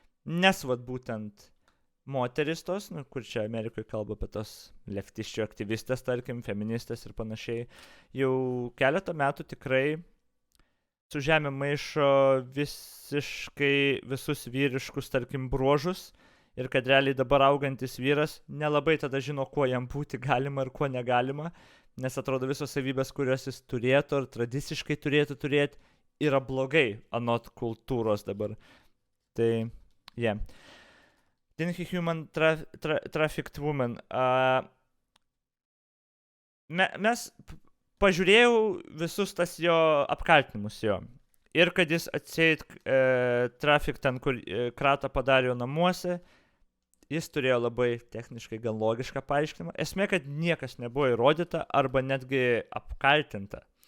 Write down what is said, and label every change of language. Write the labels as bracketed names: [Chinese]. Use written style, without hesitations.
[Lithuanian] Nes būtent moteris tos, kur čia Amerikoje kalba apie tos leftiščių aktyvistės, tarkim, feministės ir panašiai, jau keletą metų tikrai su žemė maišo visiškai visus vyriškus, tarkim, bruožus ir kad realiai dabar augantis vyras nelabai tada žino, kuo jam būti galima ir kuo negalima, nes atrodo visos savybės, kurios jis turėtų ar tradiciškai turėtų turėti, yra blogai anot kultūros dabar. Tai, yeah. [English] Didn't he human trafficked woman? [Lithuanian] Mes pažiūrėjau visus tas jo apkaltinimus jo. Ir kad jis atseit traffic ten, kur kratą padarė jo namuose, jis turėjo labai techniškai gan logišką paaiškinimą. Esmė, kad niekas nebuvo įrodyta arba netgi apkaltinta.